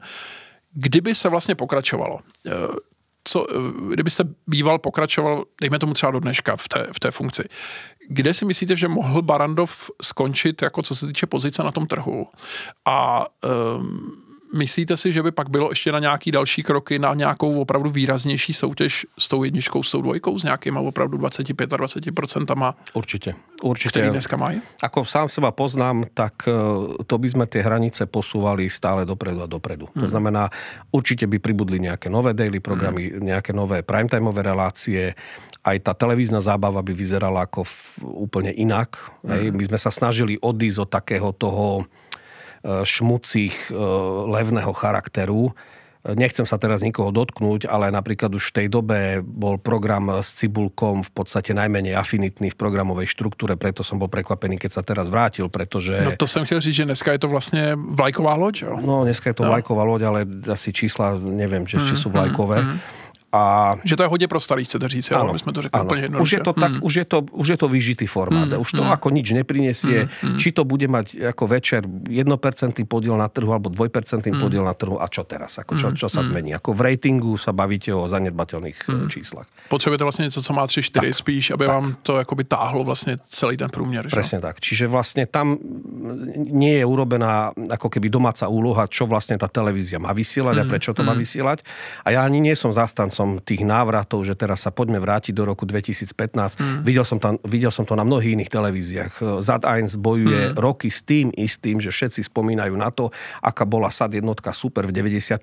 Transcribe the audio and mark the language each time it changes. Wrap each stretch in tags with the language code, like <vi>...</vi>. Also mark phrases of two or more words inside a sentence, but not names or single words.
<cs>Kdyby se vlastně pokračovalo, kdyby se býval pokračoval, dejme tomu třeba do dneška v té funkci, kde si myslíte, že mohl Barrandov skončit, jako co se týče pozice na tom trhu? A myslíte si, že by pak bylo ještě na nějaký další kroky, na nějakou opravdu výraznější soutěž s tou jedničkou, s tou dvojkou, s nějakýma opravdu 25-20%?</cs> <sk>Určite.</sk> <cs>Který dneska mají?</cs> <sk>Ako sám seba poznám, tak to by sme tie hranice posúvali stále dopredu a dopredu. To znamená, určite by pribudli nejaké nové daily programy, nejaké nové primetimeové relácie, aj tá televízna zábava by vyzerala ako úplne inak. My sme sa snažili odísť od takého toho šmucích levného charakteru. Nechcem sa teraz nikoho dotknúť, ale napríklad už v tej dobe bol program s Cibulkom v podstate najmenej afinitný v programovej štruktúre, preto som bol prekvapený, keď sa teraz vrátil, pretože...</sk> <cs>No to som chtěl říct, že dneska je to vlastne vlajková loď, jo?</cs> <sk>No, dneska je to vlajková loď, ale asi čísla, neviem, či ešte sú vlajkové. A...</sk> <cs>Že to je hodně pro starých, chcete říct, jo? My jsme to řekli úplně jednoduše. Už je to tak, už je to vyžitý formát.</cs> <sk>Už to ako nič neprinesie. Či to bude mať ako večer 1% podiel na trhu alebo 2% podiel na trhu a čo teraz? Ako čo sa zmení? Ako v ratingu sa bavíte o zanedbateľných číslach.</sk> <cs>Potřebujete vlastně něco, co má 3-4 spíš, aby vám to jakoby táhlo vlastně celý ten průměr.</cs> <sk>Presne tak. Čiže vlastne tam nie je urobená ako keby domáca úloha, čo vlastne tá televízia má vysielať a prečo to má vysielať. A ja ani nie som zástancom som tých návratov, že teraz sa poďme vrátiť do roku 2015. Videl som to na mnohých iných televíziách. Sat.1 bojuje roky s tým istým, že všetci spomínajú na to, aká bola SAT jednotka super v 90.</sk>